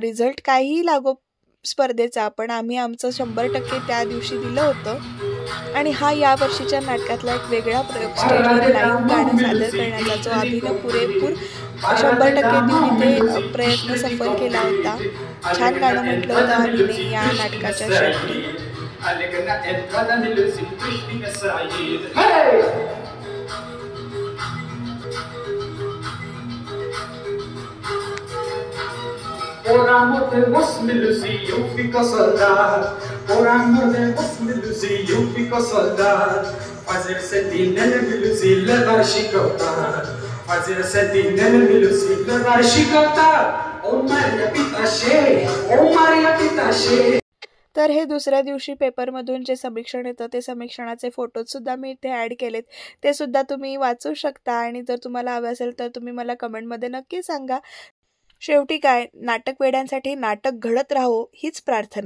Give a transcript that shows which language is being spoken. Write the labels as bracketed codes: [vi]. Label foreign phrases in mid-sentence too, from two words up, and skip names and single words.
[mr] रिझल्ट काहीही लागो स्पर्धेचा, पण आम्ही आमचं 100% त्या दिवशी दिलं होतं. आणि हा या वर्षीच्या नाटकातला एक वेगळा प्रयोग, स्टेजवर लाईव्ह गाणं सादर करण्याचा, जो अभिनय पुरेपूर 100% देऊन ते प्रयत्न सफल केला होता. छान गाणं म्हटलं होतं आम्ही या नाटकाच्या शेवटी. [pt] Por amor de vos me lucí, yo fico soldado. Por amor de vos me lucí, eu fico soldado. Fazer sentinela me lucí, levar chicotada. Fazer sentinela me lucí, levar chicotada. Oh Maria Pitache, oh Maria Pitache. [mr] तर हे दुसऱ्या दिवशी पेपरमधून जे समीक्षण येतं ते समीक्षणाचे फोटोजसुद्धा मी इथे ॲड केलेत, ते सुद्धा तुम्ही वाचू शकता. आणि जर तुम्हाला हवं असेल तर तुम्ही मला कमेंटमध्ये नक्की सांगा. शेवटी काय, नाटक वेड्यांसाठी नाटक घडत राहो हीच प्रार्थना.